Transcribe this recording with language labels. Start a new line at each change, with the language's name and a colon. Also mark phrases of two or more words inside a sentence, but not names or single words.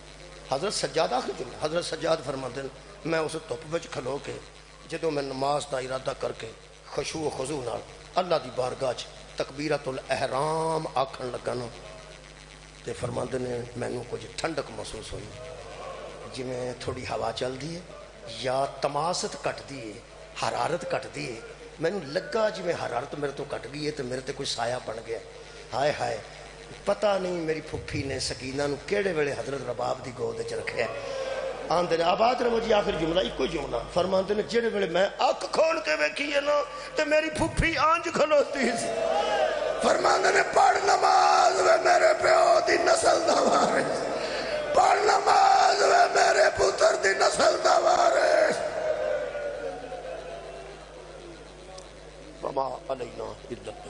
Punjabi: حضرت سجاد آخر جملہ حضرت سجاد فرماتے ہیں میں اس دھپ وچ کھلو کے جدوں میں نماز دا ارادہ کر کے خشوع و خضوع نال اللہ دی بارگاہ چ تکبیرۃ الاحرام آکھن لگا نا تے فرماندے نے مینوں کچھ ٹھنڈک محسوس ہوئی جویں تھوڑی ہوا چلدی ہے یا تماست کٹدی ہے حرارت کٹدی ہے مینوں لگا جویں حرارت میرے تو کٹ گئی ہے تے میرے تے کوئی سایہ بن گیا. ہائے ہائے پتہ نہیں میری پھپھی نے سکینہ نو کیڑے ویلے حضرت رباب دی گود وچ رکھیا. آندے نے آباد رہو جی آخر جملہ ایک ہی جملہ فرماندے نے جڑے ویلے میں اکھ کھول کے ویکھی ہے نا تے میری پھپھی آنج کھلوتی سی. فرماندے نے پڑھ نماز وے میرے پیو دی نسل دا وارث پڑھ نماز وے میرے پتر دی نسل دا وارث.
Arabic: وما علینا